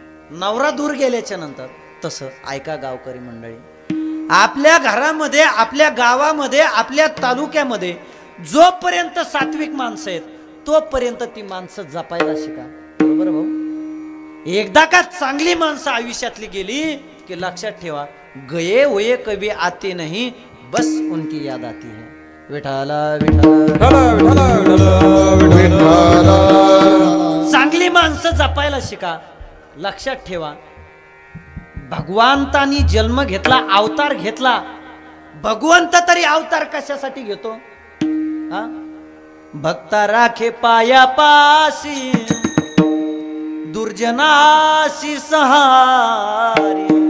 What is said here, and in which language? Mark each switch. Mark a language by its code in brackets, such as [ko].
[mr] नवरा दूर गेल्याच्या नंतर. तसं ऐका गावकरी मंडळी, आपल्या घरामध्ये, आपल्या गावामध्ये, आपल्या तालुक्यामध्ये जोपर्यंत सात्विक माणसं आहेत तोपर्यंत ती माणसं जपायला शिका. बरोबर भाऊ? एकदा का चांगली माणसं आयुष्यातली गेली की लक्षात ठेवा, [hi] गये हुए कभी आते नहीं, बस उनकी याद आती है. [mr] विठाला विठाला. चांगली माणसं जपायला शिका. लक्षात ठेवा, भगवंतानी जन्म घेतला, अवतार घेतला. भगवंत तरी अवतार कशासाठी घेतो? हा, भक्ता राखे पाया पाशी, दुर्जनाशी सहारी.